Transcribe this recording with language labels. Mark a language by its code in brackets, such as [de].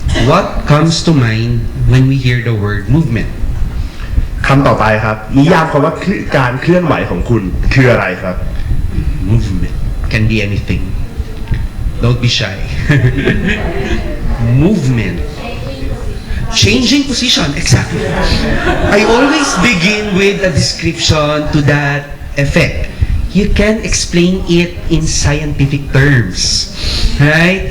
[en] What comes to mind when we hear the word movement? [th] คำต่อไปครับนิยามคำว่าการเคลื่อนไหวของคุณคืออะไรครับ [en] Movement can be anything. Don't be shy. Movement. Changing position, exactly. I always begin with a description to that effect. You can explain it in scientific terms, right?